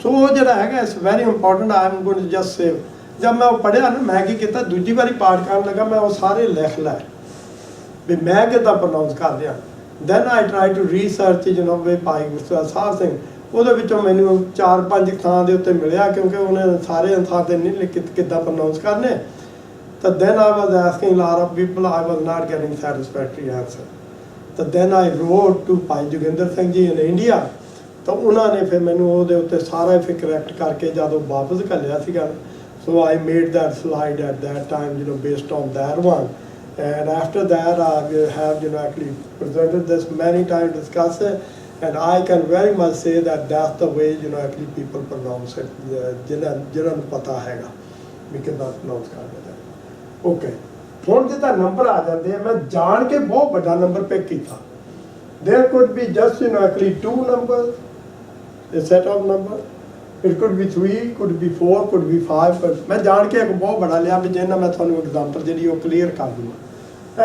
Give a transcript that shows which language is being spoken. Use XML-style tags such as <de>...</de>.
<pa>ਸੋ ਉਹ ਜਿਹੜਾ ਹੈਗਾ</pa> <en>It's very important. I am going to just save.</en> <pa>ਜਦ ਮੈਂ ਉਹ ਪੜ੍ਹਿਆ ਨਾ, ਮੈਂ ਕੀ ਕੀਤਾ, ਦੂਜੀ ਵਾਰੀ ਪਾਠ ਕਰਨ ਲੱਗਾ ਮੈਂ ਉਹ ਸਾਰੇ ਲਿਖ ਲਏ ਵੀ ਮੈਂ ਕਿੱਦਾਂ ਪ੍ਰੋਨਾਊਂਸ ਕਰ ਰਿਹਾ।</pa> <en>then I try to research</en> <pa>ਵੀ ਭਾਈ ਗੁਰਸੇਵਕ ਸਾਹਿਬ ਸਿੰਘ, ਉਹਦੇ ਵਿੱਚੋਂ ਮੈਨੂੰ 4-5 ਥਾਂ ਦੇ ਉੱਤੇ ਮਿਲਿਆ, ਕਿਉਂਕਿ ਉਹਨੇ ਸਾਰੇ ਥਾਂ ਤੇ ਨਹੀਂ ਲਿਖੇ ਕਿੱਦਾਂ ਪ੍ਰੋਨਾਊਂਸ ਕਰਨੇ।</pa> <en>ਤਾਂ then I was asking lot of people, I was not getting satisfactory answer।</en> <pa>ਤਾਂ</pa> <en>then I wrote to</en> <pa>Bhai Joginder Singh ji</pa> <en>In India.</en> <pa>ਤਾਂ ਉਹਨਾਂ ਨੇ ਫਿਰ ਮੈਨੂੰ ਉਹਦੇ ਉੱਤੇ ਸਾਰਾ ਫਿਰ ਕਰੈਕਟ ਕਰਕੇ ਜਦੋਂ ਵਾਪਸ ਘੱਲਿਆ ਸੀਗਾ।</pa> <en>So I made that slide at that time based on that one। And after that I have actually presented this many times, discussed it, and I can very much say that that's the way actually people pronounce it,</en> <pa>ਜਿਹਨਾਂ ਨੂੰ ਪਤਾ ਹੈਗਾ ਵੀ ਕਿੱਦਾਂ pronounce ਕਰਦੇ ਨੇ। Okay, ਹੁਣ ਜਿੱਦਾਂ number ਆ ਜਾਂਦੇ ਆ, ਮੈਂ ਜਾਣ ਕੇ ਬਹੁਤ ਵੱਡਾ ਨੰਬਰ ਪਿਕ ਕੀਤਾ।</pa> <en>There could be just actually 2 numbers, a set of numbers, it could be 3, could be 4, could be 5, but</en> <pa>ਮੈਂ ਜਾਣ ਕੇ ਇੱਕ ਬਹੁਤ ਵੱਡਾ ਲਿਆ ਵੀ ਜਿਹਨਾਂ ਮੈਂ ਤੁਹਾਨੂੰ ਐਗਜ਼ਾਮਪਲ ਜਿਹੜੀ ਉਹ ਕਲੀਅਰ ਕਰ ਦੂੰਗਾ।</pa>